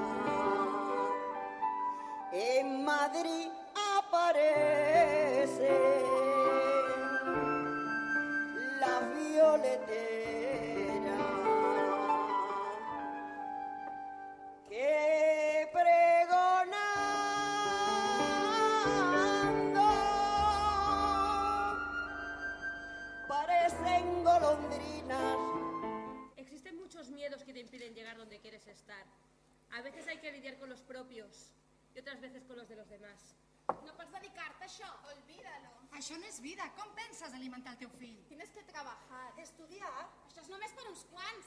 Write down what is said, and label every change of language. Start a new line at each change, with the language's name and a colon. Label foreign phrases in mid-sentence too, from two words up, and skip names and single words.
Spanish: en Madrid aparecen las violeteras que pregonando parecen golondrinas. Existen muchos miedos que te impiden llegar donde quieres estar. A veces hay que lidiar con los propios y otras veces con los de los demás.
Catalan: No pots dedicar-te a això.
Spanish: Olvídalo.
Catalan: Això no és vida. Com penses alimentar el teu fill?
Spanish: Tienes que trabajar. Estudiar.
Catalan: Això és només per uns quants.